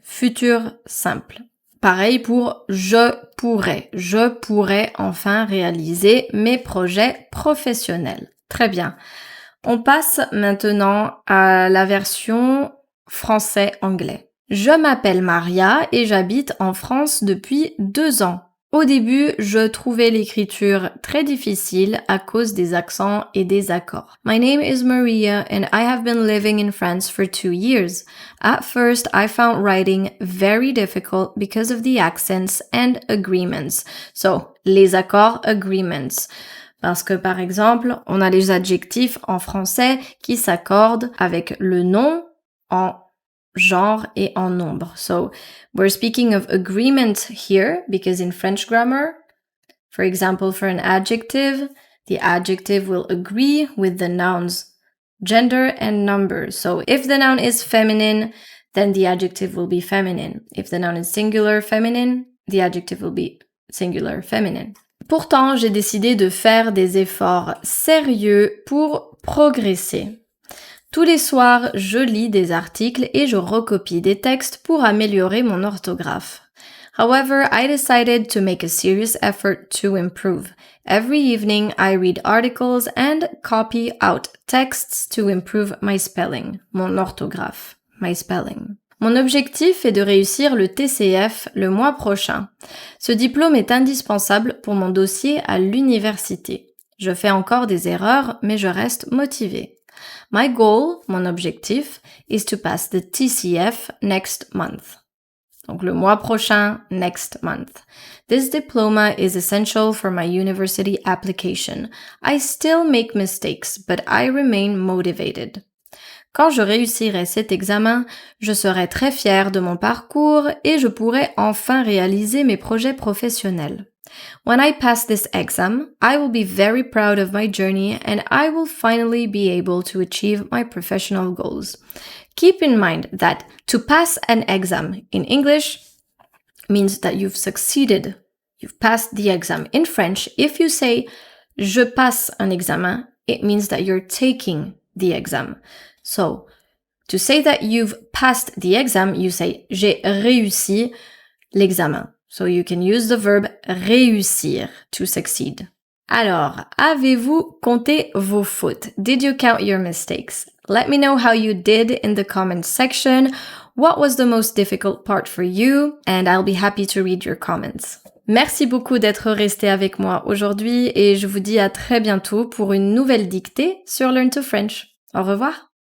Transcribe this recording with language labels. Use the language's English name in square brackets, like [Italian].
[French] Futur simple. Pareil pour je pourrai enfin réaliser mes projets professionnels. Très bien. On passe maintenant à la version français-anglais. Je m'appelle Maria et j'habite en France depuis 2 ans. Au début, je trouvais l'écriture très difficile à cause des accents et des accords. [English] My name is Maria and I have been living in France for 2 years. At first, I found writing very difficult because of the accents and agreements. So, les accords, agreements. [French] Parce que par exemple, on a les adjectifs en français qui s'accordent avec le nom en genre et en nombre. [English] So, we're speaking of agreement here because in French grammar, for example, for an adjective, the adjective will agree with the noun's gender and number. So if the noun is feminine, then the adjective will be feminine. If the noun is singular feminine, the adjective will be singular feminine. [French] Pourtant, j'ai décidé de faire des efforts sérieux pour progresser. Tous les soirs, je lis des articles et je recopie des textes pour améliorer mon orthographe. [English] However, I decided to make a serious effort to improve. Every evening, I read articles and copy out texts to improve my spelling, [French] mon orthographe, [English] my spelling. [French] Mon objectif est de réussir le TCF le mois prochain. Ce diplôme est indispensable pour mon dossier à l'université. Je fais encore des erreurs, mais je reste motivée. [English] My goal, [French] mon objectif, [English] is to pass the TCF next month. [French] Donc le mois prochain, [English] next month. This diploma is essential for my university application. I still make mistakes, but I remain motivated. [French] Quand je réussirai cet examen, je serai très fière de mon parcours et je pourrai enfin réaliser mes projets professionnels. [English] When I pass this exam, I will be very proud of my journey and I will finally be able to achieve my professional goals. Keep in mind that to pass an exam in English means that you've succeeded. You've passed the exam. In French, if you say [French] je passe un examen, [English] it means that you're taking the exam. So, to say that you've passed the exam, you say [French] j'ai réussi l'examen. [English] So you can use the verb réussir to succeed. [French] Alors, avez-vous compté vos fautes? [English] Did you count your mistakes? Let me know how you did in the comments section. What was the most difficult part for you? And I'll be happy to read your comments. [French] Merci beaucoup d'être resté avec moi aujourd'hui et je vous dis à très bientôt pour une nouvelle dictée sur Learn to French. Au revoir!